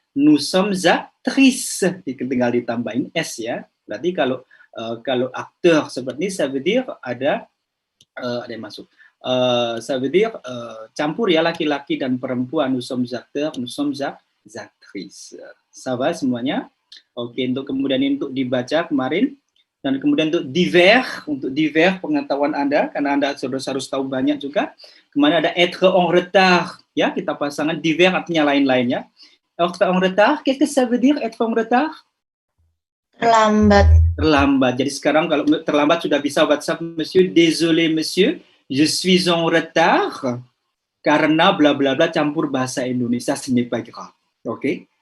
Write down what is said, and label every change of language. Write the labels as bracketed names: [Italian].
[French] Nous sommes actrices, [Indonesian] tinggal ditambahin S ya. Berarti kalau akteur seperti ini, [French] ça veut dire [Indonesian] ada yang masuk. [French] Ça veut dire [Indonesian] campur ya laki-laki dan perempuan. [French] Nous sommes acteurs, nous sommes actrices. Ça va [Indonesian] semuanya? Oke, kemudian untuk dibaca kemarin. Dan kemudian untuk divers pengetahuan Anda, karena Anda harus tahu banyak juga. Kemarin ada [French] être en retard, [Indonesian] ya kita pasangkan divers artinya lain-lainnya. [French] Être en retard, qu'est-ce que ça veut dire être en retard? [Indonesian] Terlambat. Jadi sekarang kalau terlambat sudah bisa WhatsApp, [French] monsieur, désolé monsieur, je suis en retard [Indonesian] karena bla bla bla campur bahasa Indonesia, [French] ce n'est pas grave. [Indonesian] Oke?